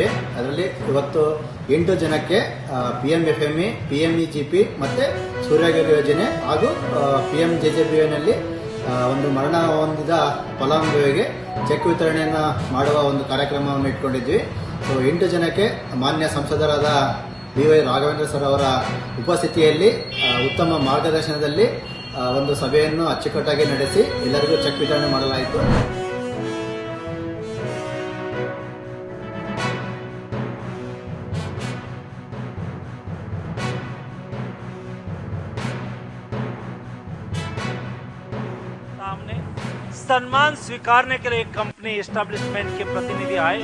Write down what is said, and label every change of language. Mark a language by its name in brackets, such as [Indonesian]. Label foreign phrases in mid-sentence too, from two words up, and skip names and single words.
[Kannada] ಅದರಲ್ಲಿ ಇವತ್ತು 8 ಜನಕ್ಕೆ PMFME, PMEGP ಮತ್ತು ಸೂರ್ಯಘರ್ ಯೋಜನೆ ಹಾಗೂ PMJJBYನಲ್ಲಿ ಒಂದು ಮರಣ ಹೊಂದಿದ ಫಲಾನುಭವಿಗೆ ಚೆಕ್ ವಿತರಣೆಯನ್ನು ಮಾಡುವ ಒಂದು ಕಾರ್ಯಕ್ರಮವನ್ನು ಇಟ್ಕೊಂಡಿದ್ವಿ. ಸೊ 8 ಜನಕ್ಕೆ ಮಾನ್ಯ ಸಂಸದರಾದ BY ರಾಘವೇಂದ್ರ ಸರ್ ಅವರ ಉಪಸ್ಥಿತಿಯಲ್ಲಿ ಉತ್ತಮ ಮಾರ್ಗದರ್ಶನದಲ್ಲಿ ಒಂದು ಸಭೆಯನ್ನು ಅಚ್ಚುಕಟ್ಟಾಗಿ ನಡೆಸಿ ಎಲ್ಲರಿಗೂ ಚೆಕ್ ವಿತರಣೆ ಮಾಡಲಾಯಿತು. [Hindi] सामने सम्मान स्वीकारने के लिए एक [English] company establishment [Hindi] के प्रतिनिधि आए